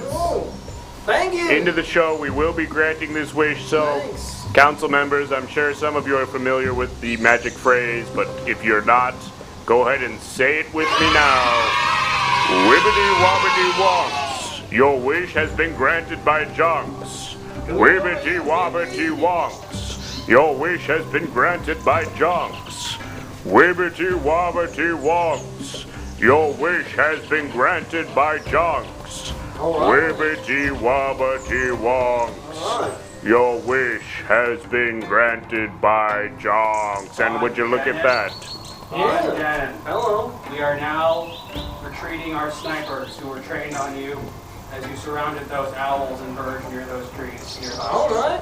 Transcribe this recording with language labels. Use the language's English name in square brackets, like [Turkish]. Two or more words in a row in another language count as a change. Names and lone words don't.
[English] Oh, thank you. Into the show, we will be granting this wish, so Thanks. council members, I'm sure some of you are familiar with the magic phrase, but if you're not, go ahead and say it with me now. Wibbity wobbity wonks, your wish has been granted by Jonks. Wibbity wobbity wonks, your wish has been granted by Jonks. Wibbity wobbity wonks, your wish has been granted by Jonks. Wibbity wobbity wonks, your wish has been granted by Jonks. And would you look at that? Yeah. Hello. We are now retreating our snipers who were trained on you as you surrounded those owls and birds near those trees nearby. Alright.